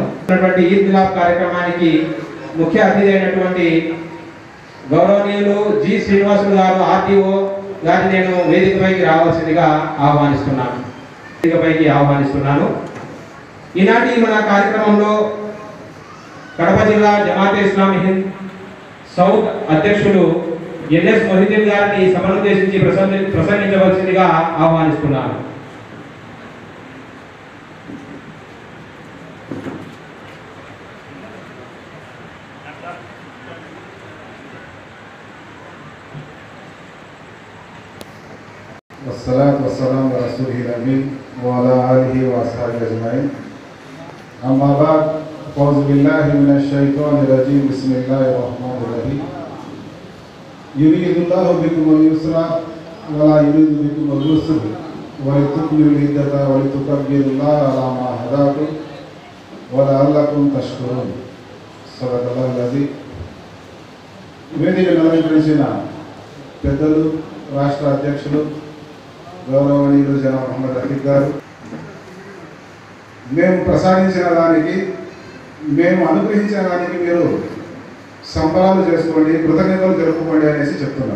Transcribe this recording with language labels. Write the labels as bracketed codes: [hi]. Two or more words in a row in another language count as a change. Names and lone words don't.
[te] ఈద్ మిలాద్ కార్యక్రమానికి ముఖ్య అతిథి అయినటువంటి గౌరవనీయులు జి శ్రీనివాసులు గారు ఆర్టీఓ గారిని నేను వేదికపైకి రావాల్సిందిగా ఆహ్వానిస్తున్నాను. ఈనాటి మన కార్యక్రమంలో కడప జిల్లా జమాతే ఇస్లామీ హింద్ సౌత్ అధ్యక్షులు ఎన్ఎస్ మొహిద్దీన్ గారిని సభనుద్దేశించి ప్రసంగించవలసిందిగా ఆహ్వానిస్తున్నాను. [ar] والصلاة والسلام على رسوله الأمين وعلى آله وأصحابه أجمعين. أما بعد، أعوذ بالله من الشيطان الرجيم. بسم الله الرحمن الرحيم. يريد الله بكم اليسر ولا يريد بكم العسر ولتكملوا العدة ولتكبروا الله على ما هداكم ولعلكم تشكرون. صدق الله العظيم. [te] వేదికను అలంకరించిన పెద్దలు, రాష్ట్ర అధ్యక్షులు గౌరవనీయులు జనాబ్ మహమ్మద్ రఫీక్ గారు, మేము ప్రసాదించిన దానికి, మేము అనుగ్రహించిన దానికి మీరు సంబరాలు చేసుకోండి, కృతజ్ఞతలు జరుపుకోండి అనేసి చెప్తున్నాను.